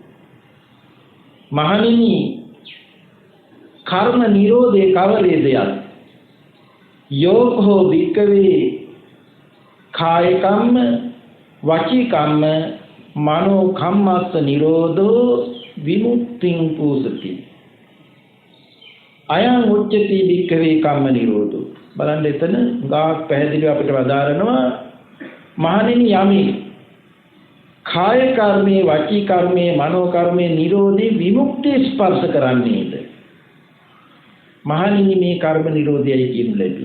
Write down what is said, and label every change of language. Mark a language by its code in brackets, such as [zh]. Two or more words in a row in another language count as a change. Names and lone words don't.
[si] මහණෙනි කර්ම නිරෝධේ කවරේදයක්? [pi] යෝගෝ වික්ඛවේ කාය කම්ම වචී කම්ම මනෝ කම්මස්ස නිරෝධෝ විමුක්තිං පූසති. අයං උච්චති වික්ඛවේ කම්ම නිරෝධෝ. [si] බලන්න එතන ගාක් පැහැදිලිව අපිට වදාරනවා මහණෙනි යමි කාය කර්මයේ වචී කර්මයේ මනෝ කර්මයේ නිරෝධේ විමුක්තිය ස්පර්ශ කරන්නේද? මහණෙනි මේ කර්ම නිරෝධයයි කියනු ලැබි.